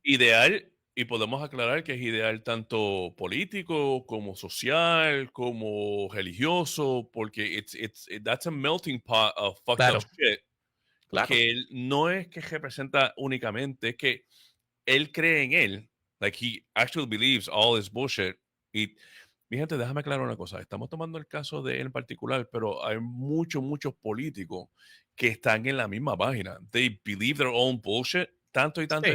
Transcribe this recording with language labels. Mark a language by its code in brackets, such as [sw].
[es] ideal, y podemos aclarar que es ideal tanto político como social, como religioso, porque [en] that's a melting pot of fucked up [es] claro, [en] shit [es] claro, que él no es que representa únicamente, es que él cree en él. [en] Like he actually believes all this bullshit. [es] Y mi gente, déjame aclarar una cosa. Estamos tomando el caso de él en particular, pero hay muchos políticos que están en la misma página. [en] They believe their own bullshit [es] tanto y tanto y